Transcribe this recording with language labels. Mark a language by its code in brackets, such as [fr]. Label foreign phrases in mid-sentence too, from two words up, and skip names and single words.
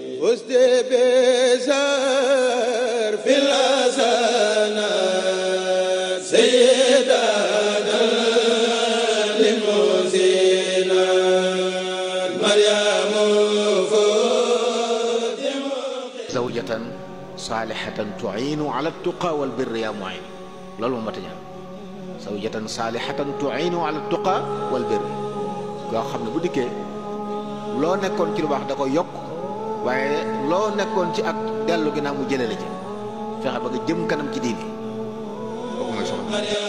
[ar] فزت بزار في الحسنات سيدنا للمحسنات مريم زوجة صالحة تعين على التقى والبر يا معين [wo] loolu moom ma tañaan [ar] زوجة صالحة تعين على التقى والبر [wo] yoo xam ne bu dikkee loo nekkoon ci lu baax da ko yokk waaye loo nekkoon ci ak dellu ginnaaw mu jëlee la ci fexe ba nga jëm kanam ci diini kooku mooy soxna